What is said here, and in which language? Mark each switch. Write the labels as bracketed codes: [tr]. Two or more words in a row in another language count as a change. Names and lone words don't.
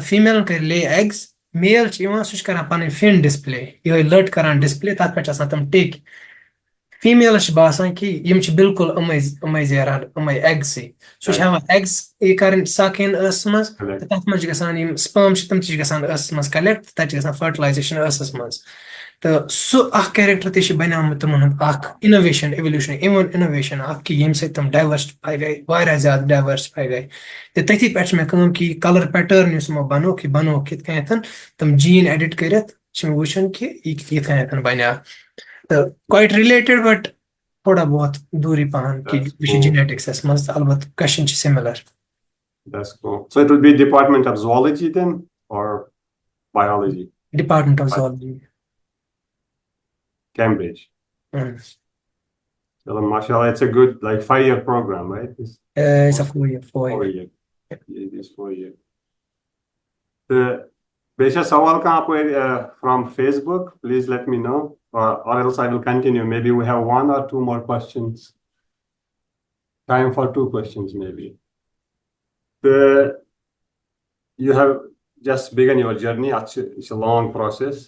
[ks] فیٖمیلن کٔرۍ لے ایگز میل چھِ یِوان سُہ چھُ کران پنٕنۍ [en] fin display [ks] یِہوے لٔٹ کران ڈِسپلے تتھ پٮ۪ٹھ چھِ آسان تِم ٹِک فیٖمیلس چھِ باسان کہِ یِم چھِ بِلکُل یِمے زیران یِمے ایگسٕے سُہ چھِ ہٮ۪وان ایگز کرٕنۍ سَک اِن ٲسس منٛز تہٕ تتھ منٛز چھِ گژھان یِم سپٲم چھِ تِم تہِ چھِ گژھان ٲسس منٛز کلیکٹ تہٕ تتہِ چھِ گژھان فرٹلایزیشن ٲسس منٛز تہٕ سُہ اکھ کیریکٹر تہِ چھُ بنیومُت تِمن ہُنٛد اکھ [en] innovation evolution innovation [ks] اکھ کہِ ییٚمہِ سۭتۍ تِم ڈایورسِفاے گٔے واریاہ زیادٕ ڈایورسِفاے گٔے تہٕ تٔتھی پٮ۪ٹھ چھِ مےٚ کٲم کہِ [en] color pattern [ks] یُس یِمو بنووُکھ یہِ بنووُکھ کِتھ کٔنیتھ تِم [en] gene edit [ks] کٔرِتھ چھِ مےٚ وٕچھُن کہِ یہِ کِتھ کٔنیتھ بنیو تہٕ [en] quite related but [ks] تھوڑا بہت دوٗری پہن کہِ یہِ چھُ جِنیٹِکسس منٛز تہٕ البتہٕ کوسچن چھِ سِمِلر [en] That's cool. So it will be Department of Zoology then, or biology? Department of Zoology. Cambridge. So, mashallah, it's a good 5-year program, right? It's a 4-year. 4-year. It is 4-year. [ur] بے شک سوال کہاں [en] from Facebook, please let me know, or else I will continue. Maybe we have 1 or 2 more questions. Time for 2 questions, maybe. You have just begun your journey. It's a long process.